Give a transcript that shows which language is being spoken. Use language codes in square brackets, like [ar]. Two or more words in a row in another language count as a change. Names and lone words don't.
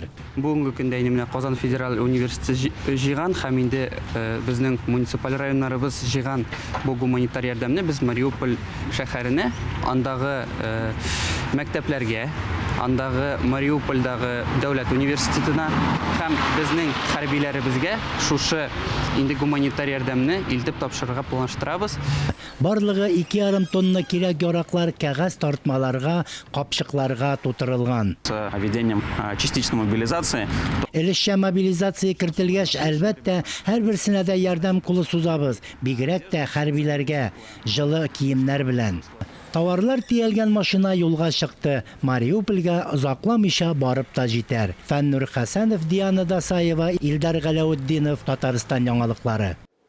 [tt] Бүгенге көндә инде Казан Федераль университеты җыйган һәм инде безнең муниципаль районнарыбыз җыйган бу гуманитар ярдәмне без Мариуполь шәһәренә, андагы мәктәпләргә, андагы Мариупольдагы дәүләт университетына һәм безнең хәрбиләребезгә шушы инде гуманитар ярдәмне илтеп тапшырырга планлаштырабыз. Барлыгы 2,5 тонна кирәк яраклар кәгазь тартмаларга, капчыкларга тутырылган. [ru] С введением частичной мобилизации. [tt] Элешчә мобилизация кертелгәч, әлбәттә, һәрберсенә дә ярдәм кулы сузабыз, бигрәк тә хәрбиләргә, җылы киемнәр белән. Товарлар тиелгән машина юлга чыкты. Мариупольгә озакламыйча барып та җитәр. Фәннур Хәсәнов, Диана Дасаева, Илдар Галәүетдинов, Татарстан яңалыклары.